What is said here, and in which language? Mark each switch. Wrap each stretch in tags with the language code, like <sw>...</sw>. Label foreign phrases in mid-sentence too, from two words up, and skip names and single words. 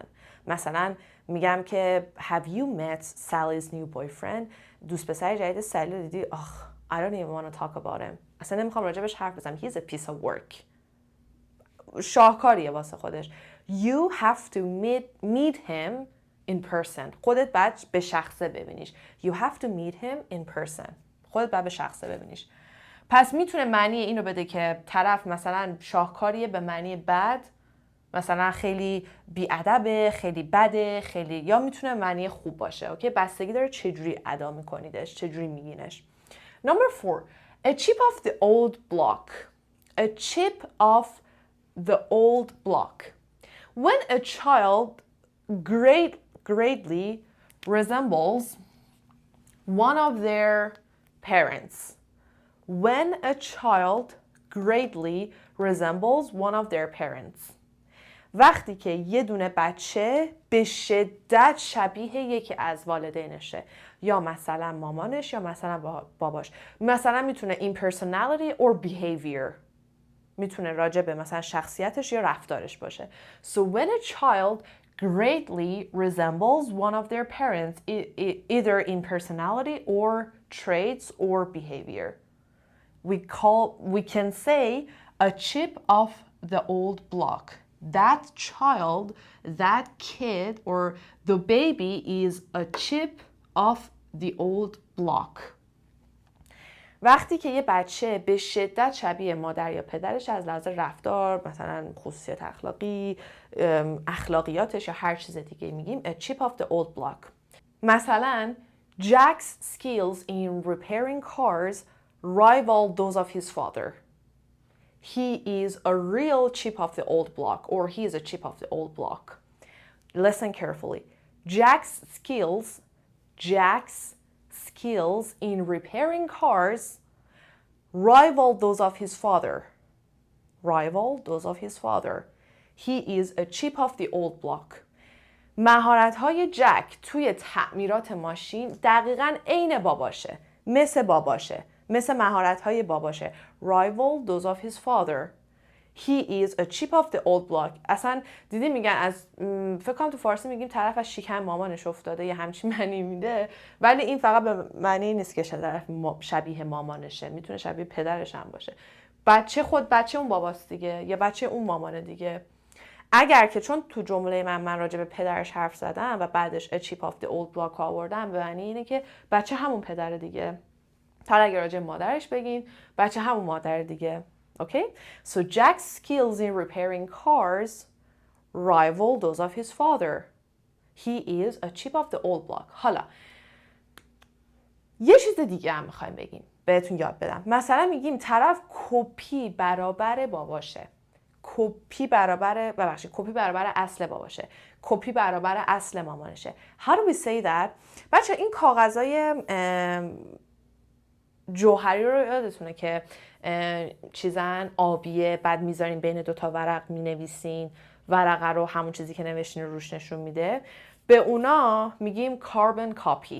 <fa>مثلا میگم که</fa> <en>Have you met Sally's new boyfriend?</en> <fa>دوست پسر جدید سالی رو دیدی؟</fa> <en>I don't even want to talk about him.</en> <fa>اصلا نمیخوام راجبش حرف بزنم.</fa> <en>He's a piece of work.</en> <fa>شاهکاریه واسه خودش.</fa> <en>You have to meet him in person.</en> <fa>خودت باید به شخصه ببینیش.</fa> <en>You have to meet him in person.</en> <fa>خودت باید به شخصه ببینیش. پس میتونه معنی اینو بده که طرف مثلا شاهکاریه به معنی بد، مثلا خیلی بی‌ادبه، خیلی بده، خیلی، یا میتونه معنی خوب باشه. اوکی، بستگی داره چجوری ادا میکنیدش، چجوری میگینش.</fa> <en>Number 4. A chip of the old block. A chip of the old block. When a child greatly resembles one of their parents. When a child greatly resembles one of their parents.</en> <fa>وقتی که یه دونه بچه به شدت شبیه یکی از والدینشه، یا مثلا مامانش یا مثلا باباش. مثلا میتونه</fa> <en>in personality or behavior،</en> <fa>میتونه راجع به مثلا شخصیتش یا رفتارش باشه.</fa> <en>So when a child greatly resembles one of their parents, either in personality or traits or behavior, we can say a chip of the old block. That child, that kid, or the baby is a chip of the old block.</en> <fa>وقتی که یه بچه به شدت شبیه مادر یا پدرش از لحاظ رفتار، مثلا خصوصیت اخلاقی، اخلاقیاتش یا هر چیز دیگه میگیم</fa> <en>a chip of the old block. مثلا Jack's skills in repairing cars rival those of his father. He is a real chip of the old block, or he is a chip of the old block. Listen carefully. Jack's skills in repairing cars rival those of his father. He is a chip of the old block.</en> <fa>مهارت‌های جک توی تعمیرات ماشین دقیقاً عین باباشه، مثل مهارت‌های باباشه.</fa> <en>Rival those of his father. He is a chip of the old block.</en> <fa>اصلا دیدی میگن از فکر کنم تو فارسی میگیم طرف از شکم مامانش افتاده، یه همچین معنی میده، ولی این فقط به معنی نیست که طرف شبیه مامانشه، میتونه شبیه پدرش هم باشه. بچه اون باباست دیگه، یا بچه اون مامانه دیگه. اگر که چون تو جمله من راجع به پدرش حرف زدم و بعدش</fa> <en>a chip of the old block</en> <fa>آوردم، به معنی اینه که بچه همون پدره دیگه. تا اگر راجع مادرش بگین، بچه همون مادر دیگه.</fa> <en>Okay? So Jack's skills in repairing cars rival those of his father. He is a chip of the old block.</en> <fa>حالا یه چیز دیگه هم میخوایم بگیم، بهتون یاد بدم. مثلا میگیم طرف کپی برابر باباشه. کپی برابر اصل باباشه. کپی برابر اصل مامانشه.</fa> <en>How do we say that؟</en> <fa>بچه این کاغذای جوهری رو یادتونه که چیزن آبیه، بعد میذارین بین دوتا ورق مینویسین، ورقه رو همون چیزی که نوشتین روش نشون میده. به اونا میگیم</fa> <en>carbon copy.</en>